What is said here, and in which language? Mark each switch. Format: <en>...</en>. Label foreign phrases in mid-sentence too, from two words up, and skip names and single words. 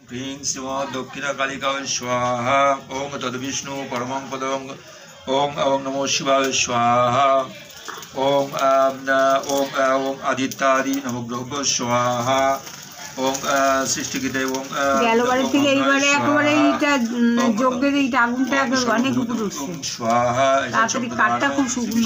<sa>ह्रीं श्रीमद् दक्षिणकालिकाय स्वाहा ओं तद्विष्णु परमं पदं ओं ओं नमो शिवाय स्वाहा ओं ओं ओं आदित्यादि नवग्रह स्वाहा ओं सृष्टिकृते ओं</sa> <bn>গেলবারের থেকে এইবারে একেবারে এইটা যজ্ঞের এইটা আগুনটা অনেক উপরে উঠছে</bn> <sa>स्वाहा</sa> <bn>তাড়াতাড়ি কাঠটা খুব শুকনো</bn>